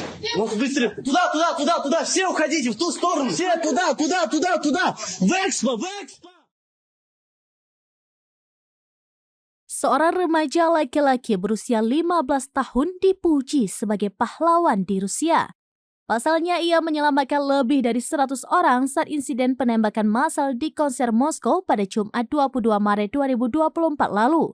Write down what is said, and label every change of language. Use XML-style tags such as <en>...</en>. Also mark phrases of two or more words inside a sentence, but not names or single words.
<ru>Ну, быстрее. Туда. Все уходите в ту сторону. Все туда. В Экспо.</ru> <id>Seorang remaja laki-laki berusia 15 tahun dipuji sebagai pahlawan di Rusia. Pasalnya ia menyelamatkan lebih dari 100 orang saat insiden penembakan massal di konser Moskow pada Jumat 22 Maret 2024 lalu.</id>